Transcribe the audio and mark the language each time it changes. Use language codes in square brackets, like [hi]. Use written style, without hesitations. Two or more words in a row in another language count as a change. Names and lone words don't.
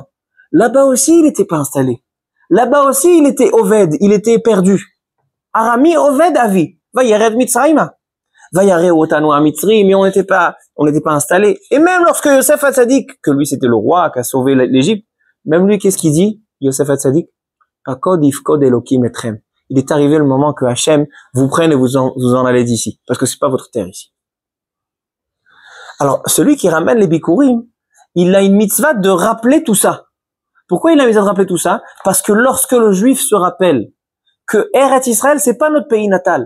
[fr] Là-bas aussi, il n'était pas installé. Là-bas aussi, il était Oved. Il était perdu. [he] ארמי אובד אבי. וירד מצרימה. ויראו אותנו à מצרים. [fr] Mais on n'était pas installé. Et même lorsque Yosef Hatzadik, que lui c'était le roi qui a sauvé l'Égypte, même lui, qu'est-ce qu'il dit? Yosef Hatzadik? [he] פקד יפקד אלוקים אתכם. [fr] Il est arrivé le moment que Hachem vous prenne et vous en allez d'ici. Parce que c'est pas votre terre ici. Alors, celui qui ramène les Bikurim, il a une mitzvah de rappeler tout ça. Pourquoi il a une mitzvah de rappeler tout ça? Parce que lorsque le juif se rappelle que Eretz Israël, c'est pas notre pays natal.